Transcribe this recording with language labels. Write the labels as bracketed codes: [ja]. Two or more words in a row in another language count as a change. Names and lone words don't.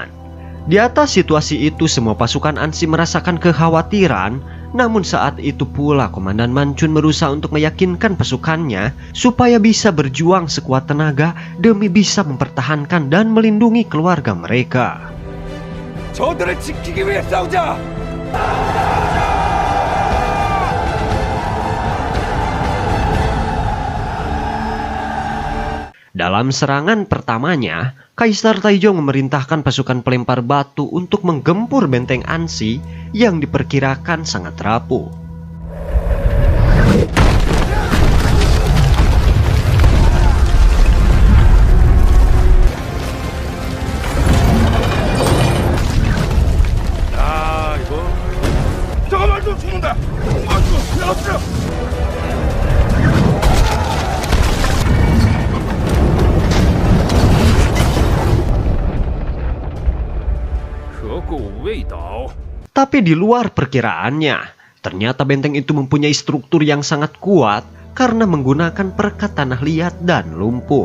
[id] Di atas situasi itu semua pasukan Ansi merasakan kekhawatiran. Namun saat itu pula Komandan Mancun berusaha untuk meyakinkan pasukannya supaya bisa berjuang sekuat tenaga demi bisa mempertahankan dan melindungi keluarga mereka. [ko] 저들을 지키기 위해 싸우자! [id] Dalam serangan pertamanya, Kaisar Taijong memerintahkan pasukan pelempar batu untuk menggempur benteng Ansi yang diperkirakan sangat rapuh. [ko] 야, 이거 잠깐만 좀 죽는다. 나왔어. [id] Tapi di luar perkiraannya, ternyata benteng itu mempunyai struktur yang sangat kuat karena menggunakan perekat tanah liat dan lumpur.